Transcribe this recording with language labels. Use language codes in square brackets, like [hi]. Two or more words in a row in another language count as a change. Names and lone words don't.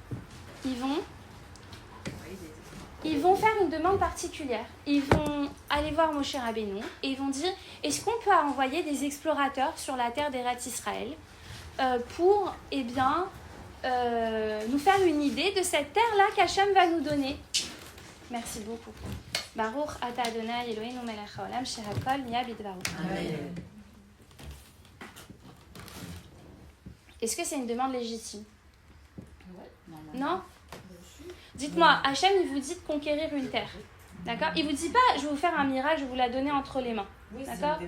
[fr] Ils vont faire une demande particulière. Ils vont aller voir Moshe Rabbeinu et ils vont dire, est-ce qu'on peut envoyer des explorateurs sur la terre d'Eretz Israël pour, nous faire une idée de cette terre-là qu'Hachem va nous donner. Merci beaucoup. [he] ברוך אתה אדוני אלוהינו מלך העולם שהכל נהיה בדברו. [fr] Amen. Est-ce que c'est une demande légitime? Ouais, normalement. Non? Dites-moi, Hachem, il vous dit de conquérir une terre. D'accord? Il vous dit pas, je vais vous faire un miracle, je vais vous la donner entre les mains. Oui, c'est D'accord?